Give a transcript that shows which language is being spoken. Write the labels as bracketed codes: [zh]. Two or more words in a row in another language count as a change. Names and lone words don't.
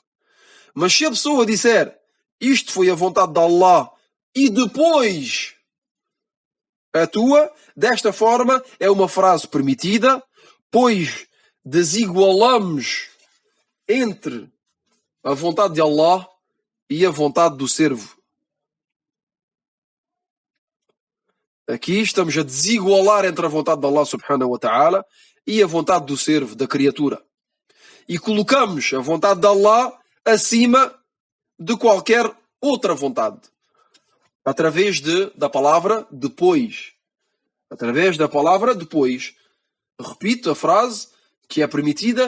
[pt] Mas se a pessoa disser isto foi a vontade de Allah e depois a tua, desta forma é uma frase permitida, pois desigualamos entre a vontade de Allah e a vontade do servo. Aqui estamos a desigualar entre a vontade de Allah subhanahu wa ta'ala e a vontade do servo, da criatura. E colocamos a vontade de Allah acima de qualquer outra vontade. Através da palavra depois. Através da palavra depois. Repito a frase que é permitida.